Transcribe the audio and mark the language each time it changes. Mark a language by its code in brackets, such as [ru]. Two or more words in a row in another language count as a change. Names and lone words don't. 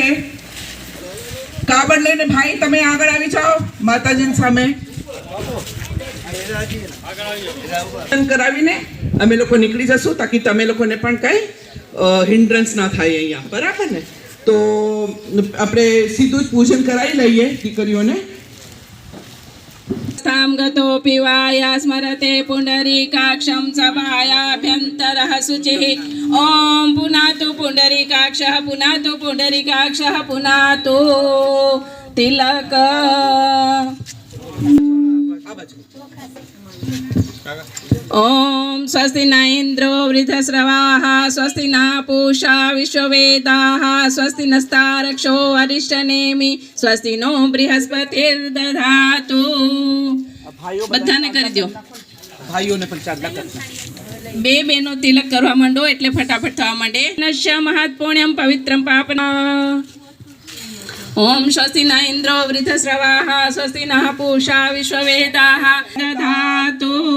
[gu] કાબડ લઈને ભાઈ તમે આગળ આવી જાઓ માતાજી સામે. કરાવીને અમે લોકો નીકળી જશું તાકી તમે લોકોને પણ કઈ હિન્ડ્રન્સ ના થાય અહીંયા, બરાબર ને? તો આપણે સીધું જ પૂજન કરાવી લઈએ દીકરીઓને. [sa] स्थां गतोऽपि वाया स्मरते पुण्डरीकाक्षं सभायाभ्यन्तरः शुचिः ॐ पुनातु पुण्डरीकाक्षः पुनातु पुण्डरीकाक्षः पुनातु तिलक. ॐ स्वस्ति न इन्द्रो वृद्धश्रवाः स्वस्ति न पूषा विश्ववेदाः स्वस्ति नस्तारक्षो अरिष्टनेमि स्वस्ति नो बृहस्पतिर्दधातु. [gu] બધાને કરી દો. ભાઈઓને પણ ચાંદલા કરતા. બે બેનો તિલક કરવા માંડો એટલે ફટાફટ થવા માંડે. [sa] नश्य महत पुण्यम पवित्रम पापना. ओम स्वस्ति न इन्द्रो वृद्धश्रवाः स्वस्ति नः पूषा विश्ववेदाः दधातु.